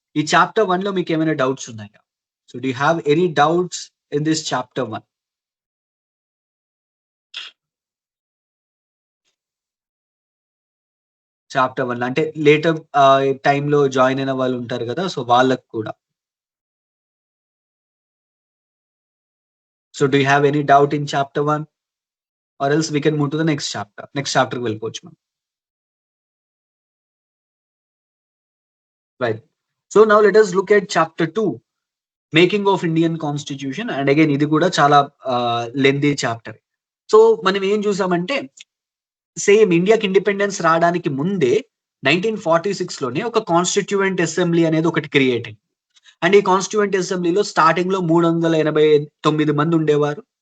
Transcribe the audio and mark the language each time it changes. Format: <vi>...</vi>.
<te>ఈ చాప్టర్ 1 లో మీకు ఏమైనా డౌట్స్ ఉన్నాయా?</te> <en>So do you have any doubts in this chapter 1?</en> <te>Chapter 1 అంటే లేటర్ టైంలో జాయిన్ అయిన వాళ్ళు ఉంటారు కదా, సో వాళ్ళకి కూడా.</te> <en>So do you have any doubt in chapter 1 or else we can move to the next chapter. Next chapter</en> <te>కి వెళ్ళిపోవచ్చు మనం.</te> <en>Right. So now let us look at chapter 2, making of Indian constitution. And again</en> <te>ఇది కూడా చాలా lengthy chapter. So మనం ఏం చూసామంటే same ఇండియాకి ఇండిపెండెన్స్ రావడానికి ముందే 1946 లోనే ఒక కాన్స్టిట్యూయెంట్ అసెంబ్లీ అనేది ఒకటి క్రియేట్ అయింది. అండ్ ఈ కాన్స్టిట్యూయెంట్ అసెంబ్లీలో స్టార్టింగ్ లో 389 మంది ఉండేవారు.</te>